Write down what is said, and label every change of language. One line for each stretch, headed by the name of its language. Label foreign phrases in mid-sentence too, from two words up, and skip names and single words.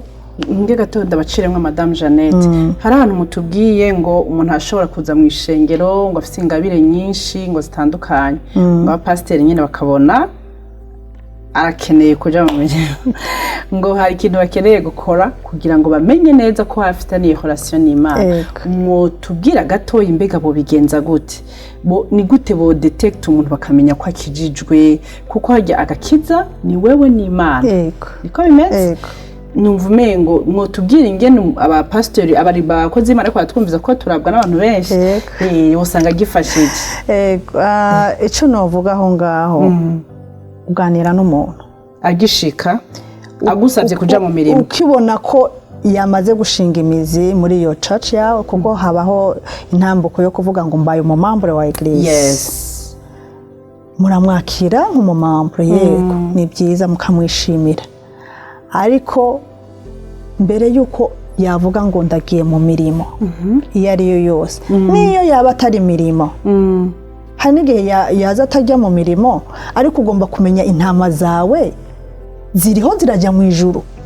Rundi: nge gato ndabaciremwe Madame Jeannette hari ahantu mutubwiye ngo umuntu ashobora kuza mu ishengero ngo afite ingabire nyinshi ngo zitandukanye ngo abapasiteri nyine bakabona arakeneye kuja mu mirimo ngo hari ikintu bakeneye gukora kugira ngo bamenye neza ko hafitaniye relation n'Imana mutubwira gato imbega bo bigenza gute ni gute bo detect umuntu bakamenya ko akijijwe kuko hajya agakiza ni wewe n'Imana niko bimeze numva umengo mwotubwira ingene abapastori abari bakoze Imana ko twumviza ko turabwa n'abantu benshi usanga gifashije icyo novuga aho ngaho uganira n'umuntu agishika agusabye kuja mu mirimo ukibona ko yamaze gushinga imizi muri iyo church yawe kuko habaho intambuko yo kuvuga ngo mbaye umumambure wa eglise muramwakira nk'umumambure yego ni byiza mukamwishimira ariko mbere y'uko yavuga ngo ndagiye mu mirimo iyo ari yo yose n'iyo yaba atari imirimo hari n'igihe yaza atajya mu mirimo ariko ugomba kumenya intama zawe ziriho zirajya mu ijuru.